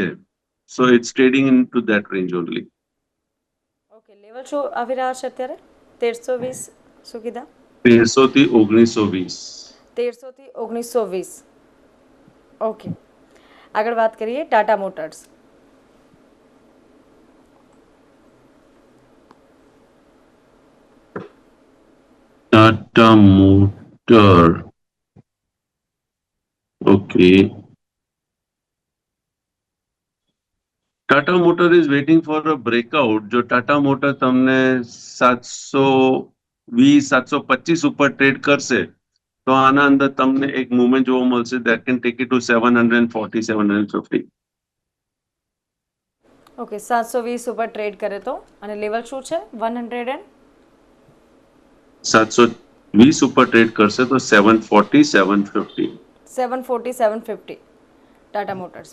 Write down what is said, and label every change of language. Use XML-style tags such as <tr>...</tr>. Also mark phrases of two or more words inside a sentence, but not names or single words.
<en>so it's trading in to that range only.</en> <gu>ઓકે, લેવલ શું આવી રહ્યા છે અત્યારે? 1320 શું કીધા? 1300 થી 1920. 1300 થી 1920. ઓકે, આગળ વાત કરીએ ટાટા મોટર્સ.</gu> <en>Tata Motor. Okay. Tata Motor is waiting for a breakout.</en> <gu>જો ટાટા મોટર તમને 720 725 ઉપર ટ્રેડ કરશે તો આના અંદર તમને એક મૂવમેન્ટ જોવા મળશે</gu> <en>that can take it to 740 750.</en> <gu>ઓકે, 720 ઉપર ટ્રેડ કરે તો, અને લેવલ શું છે? 720 ઉપર ટ્રેડ કરશે તો 740 750. 740 750 ટાટા મોટર્સ.</gu>